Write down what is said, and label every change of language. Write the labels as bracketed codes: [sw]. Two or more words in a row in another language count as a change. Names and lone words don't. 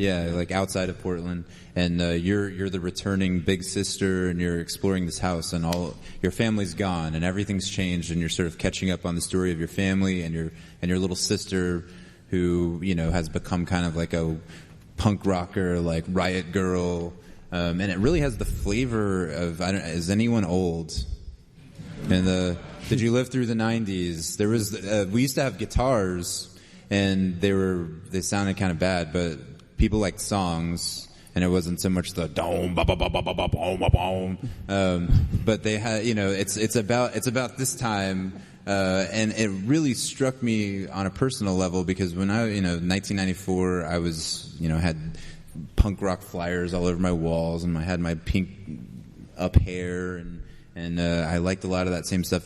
[en] Yeah, like outside of Portland, and you're the returning big sister, and you're exploring this house, and all your family's gone, and everything's changed, and you're sort of catching up on the story of your family and your little sister, who has become kind of like a punk rocker, like riot girl, and it really has the flavor of is anyone old? And did you live through the 90s? There was we used to have guitars, and they sounded kind of bad, but people liked songs, and it wasn't so much the dome ba ba ba ba ba ba boom ba boom. But they had it's about this time. And it really struck me on a personal level because when 1994, I was, had punk rock flyers all over my walls, and I had my pink up hair, and I liked a lot of that same stuff.